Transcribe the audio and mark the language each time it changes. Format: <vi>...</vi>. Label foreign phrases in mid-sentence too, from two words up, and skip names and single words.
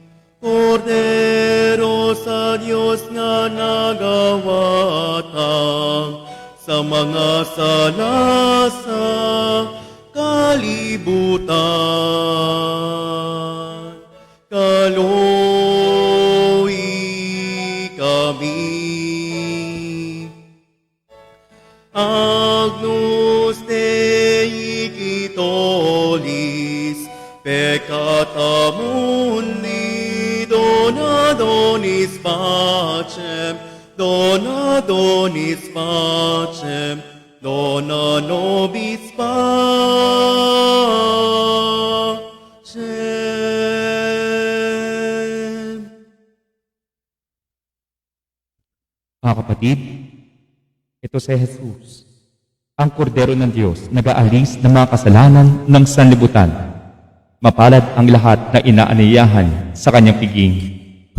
<ceb>Kordero sa Diyos nga nagawatang sa mga sala sa kalibutan, kaluwi kami.</ceb> <la>Agnus Dei Quitolis, peccata mundi, dona donis pacem, dona donis pacem, dona nobis pacem.</la> <tl>Mga kapatid, ito si Jesus, ang kordero ng Diyos, nag-aalis ng mga kasalanan ng sanlibutan. Mapalad ang lahat na inaaniyahan sa kanyang piging.</tl>